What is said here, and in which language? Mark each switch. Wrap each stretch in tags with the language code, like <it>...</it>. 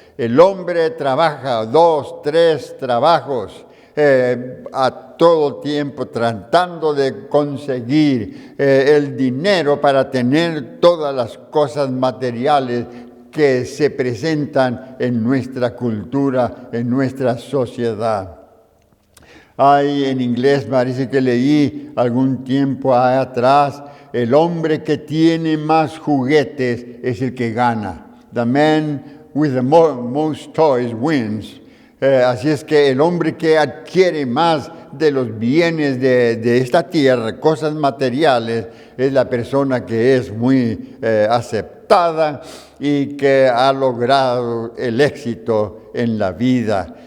<es>El hombre trabaja 2, 3 trabajos a todo tiempo tratando de conseguir el dinero para tener todas las cosas materiales que se presentan en nuestra cultura, en nuestra sociedad. Hay en inglés, parece que leí algún tiempo atrás, el hombre que tiene más juguetes es el que gana.</es> <en>The man with the most toys wins.</en> <es>Así es que el hombre que adquiere más de los bienes de esta tierra, cosas materiales, es la persona que es muy aceptada y que ha logrado el éxito en la vida.</es>